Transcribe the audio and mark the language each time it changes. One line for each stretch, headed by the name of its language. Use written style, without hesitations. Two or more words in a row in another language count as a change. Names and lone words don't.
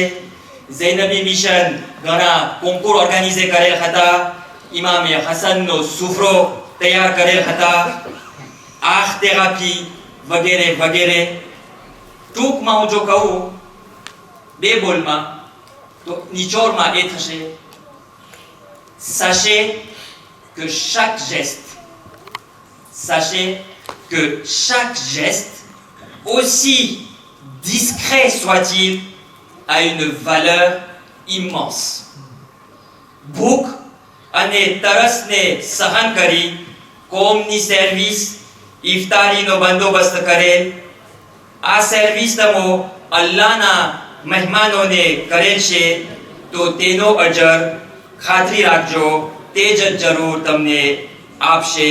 Gujarati: ઝૈનબી મિશન ઘણા
French: concours organisé
Gujarati: કરેલ હતા. ઇમામે હસનનો સુફરો તૈયાર કરેલ હતા. આંખ થેરાપી વગેરે વગેરે. ટૂંકમાં હું જો કહું બે બોલમાં તો નિચોડમાં એ થશે:
French: sachez que chaque geste, aussi discret soit-il, a une valeur immense.
Gujarati: ભૂખ અને તરસને સહન કરી કોમની સર્વિસ ઇફતારીનો બંદોબસ્ત કરેલ. આ સર્વિસ તમે અલ્લાહના મહેમાનોને કરેલ છે, તો તેનો અજર ખાતરી રાખજો તે જ જરૂર તમને આપશે.